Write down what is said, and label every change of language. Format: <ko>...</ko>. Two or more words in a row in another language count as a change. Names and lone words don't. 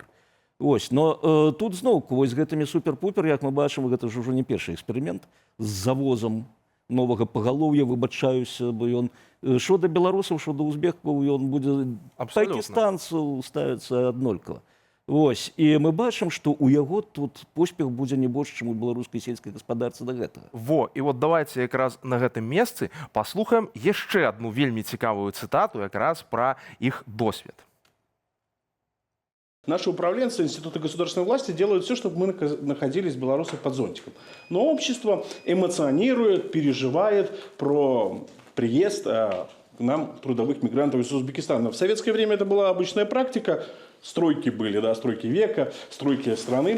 <be>Ось, но тут зноўку, вось гэтымі супер-пупер, як мы бачым, гэта ж ужо не першы эксперымент з завозам новага пагалоўя, выбачаюся, бо ён, што да беларусаў, што да узбекаў, ён будзе пакістанцаў ставіцца аднолькава. Ось, і мы бачым, што ў яго тут поспех будзе не больш, чым у беларускай сельскай гаспадарцы да гэтага. Во, і вот давайте якраз на гэтым месцы паслухаем яшчэ адну вельмі цікавую цытату якраз пра іх досвед.</be> <ru>Наши управленцы Института государственной власти делают все, чтобы мы находились белорусы под зонтиком. Но общество эмоционирует, переживает про приезд к нам трудовых мигрантов из Узбекистана. В советское время это была обычная практика. Стройки были, да, стройки века, стройки страны.</ru>